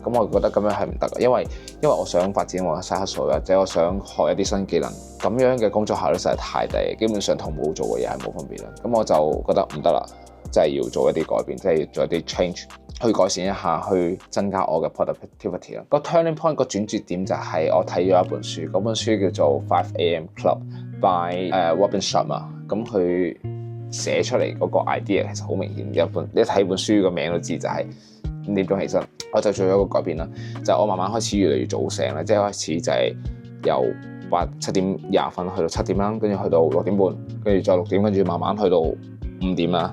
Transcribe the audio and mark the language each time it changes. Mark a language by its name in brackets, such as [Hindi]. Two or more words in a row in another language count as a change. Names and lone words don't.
[Cantonese] 咁我覺得咁樣係唔得嘅，因為我想發展我嘅 [English] side hustle， [Cantonese] 或者我想學一啲新技能，咁樣嘅工作效率實在太低，基本上同冇做嘅嘢係冇分別啦。咁我就覺得唔得啦，即係要做一啲改變，即係要做一啲 change。去改善一下，去增加我嘅 productivity 啦。個 [English] turning point [Cantonese] 個轉折點就係我睇咗一本書，嗰本書叫做 5am Club by Robin Sharma。咁佢寫出嚟嗰個 idea 其實好明顯，你睇本書個名都知就係5點鐘起身。我就做咗一個改變啦，就係我慢慢開始越嚟越早醒啦，即係開始就係由7點20分去到7點啦，跟住去到6點半，跟住再6點，跟住慢慢去到5點啦。